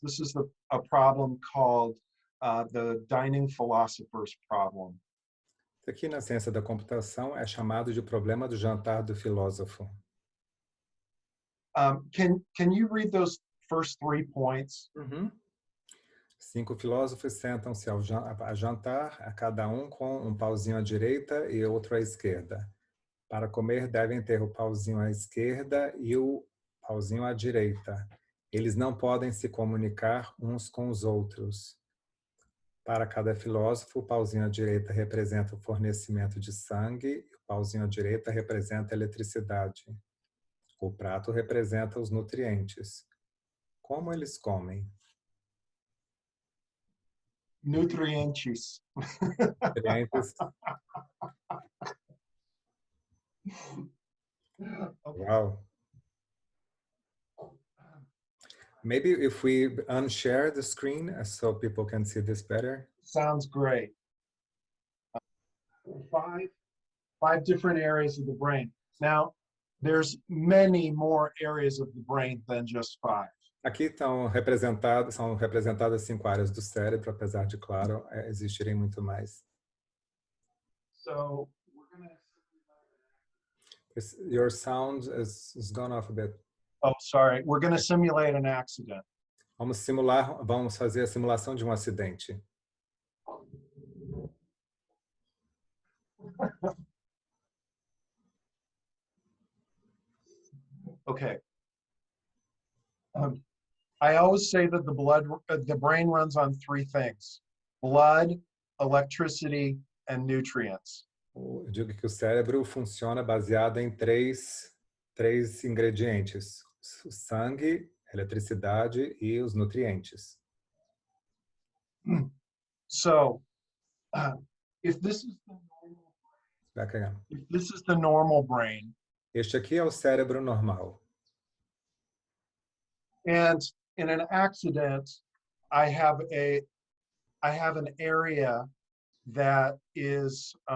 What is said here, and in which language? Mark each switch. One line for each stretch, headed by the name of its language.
English: This is a problem called the dining philosopher's problem.
Portuguese: Aqui na ciência da computação é chamado de problema do jantar do filósofo.
English: Can you read those first 3 points?
Portuguese: 5 filósofos sentam-se a jantar, a cada um com um pauzinho à direita e outro à esquerda. Para comer, devem ter o pauzinho à esquerda e o pauzinho à direita. Eles não podem se comunicar uns com os outros. Para cada filósofo, o pauzinho à direita representa o fornecimento de sangue e o pauzinho à direita representa a eletricidade. O prato representa os nutrientes. Como eles comem? Nutrientes. Nutrientes.
English: Wow. Maybe if we unshare the screen so people can see this better. Sounds great. 5 different areas of the brain. Now, there's many more areas of the brain than just 5.
Portuguese: Aqui são representadas 5 áreas do cérebro, apesar de, claro, existirem muito mais.
English: So, we're going to... Your sound is gone off a bit. Oh, sorry. We're going to simulate an accident.
Portuguese: Vamos fazer a simulação de um acidente.
English: Okay. I always say that the brain runs on 3 things: blood, electricity, and nutrients.
Portuguese: Eu digo que o cérebro funciona baseado em três ingredientes: o sangue, a eletricidade e os nutrientes.
English: So, if this is the normal brain,
Portuguese: este aqui é o cérebro normal.
English: And in an accident, I have an area that is